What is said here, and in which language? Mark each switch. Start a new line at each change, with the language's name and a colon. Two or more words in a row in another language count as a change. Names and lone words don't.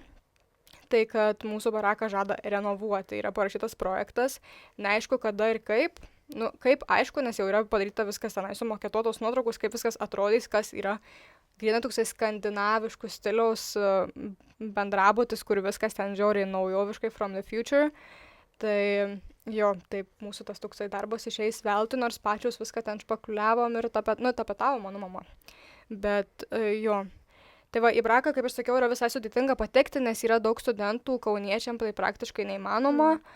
Lithuanian: Tai, kad mūsų baraką žada renovuoti, yra parašytas projektas, neaišku kada ir kaip. Kaip aišku, nes jau yra padaryta viskas tenai, sumaketuotos nuotraukos, kaip viskas atrodys, kas yra grynai toksai skandinaviškų stiliaus bendrabutis, kur viskas ten žiauriai naujoviškai
English: from the future.
Lithuanian: Tai jo, taip mūsų tas toksai darbas išeis veltui, nors pačius viską ten špakuliavom ir tapetavo mano mama. Bet jo. Tai va, į baraką, kaip aš sakiau, yra visai sudėtinga patekti, nes yra daug studentų, kauniečiam tai praktiškai neįmanoma.